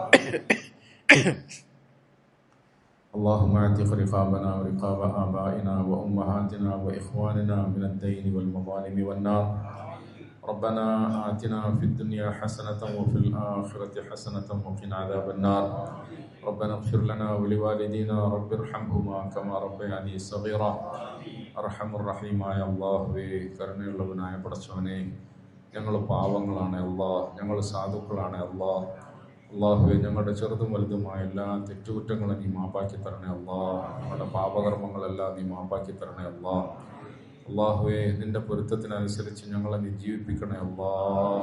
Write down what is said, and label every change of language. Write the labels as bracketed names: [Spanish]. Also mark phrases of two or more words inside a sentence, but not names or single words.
[Arabic] اللهم اعتق رقابنا ورقاب آبائنا وأمهاتنا وإخواننا من الدين والمظالم والنار. ربنا آتنا في الدنيا حسنة وفي الآخرة حسنة وقنا عذاب النار. ربنا اغفر لنا ولوالدينا رب ارحمهما كما ربياني صغيرا. [Malayalam] അർഹമുർ-റഹീമായ അല്ലാഹുവേ, കരുണയുള്ളവനായ പടച്ചവനെ, ഞങ്ങൾ പാവങ്ങളാണ് അല്ലാഹ്, ഞങ്ങൾ സാധുക്കളാണ് അല്ലാഹ്. അല്ലാഹുവേ, ഞങ്ങളുടെ ചെറുതും വലുതുമായ എല്ലാ തെറ്റുകുറ്റങ്ങളും നീ മാപ്പാക്കി തരണേ അല്ലാഹ്. ഞങ്ങളുടെ പാപകർമ്മങ്ങളെല്ലാം നീ മാപ്പാക്കി തരണേ അല്ലാഹ്. അല്ലാഹുവേ, നിന്റെ പൊരുത്തത്തിനനുസരിച്ച് ഞങ്ങളെ നീ ജീവിപ്പിക്കണേ അല്ലാഹ്.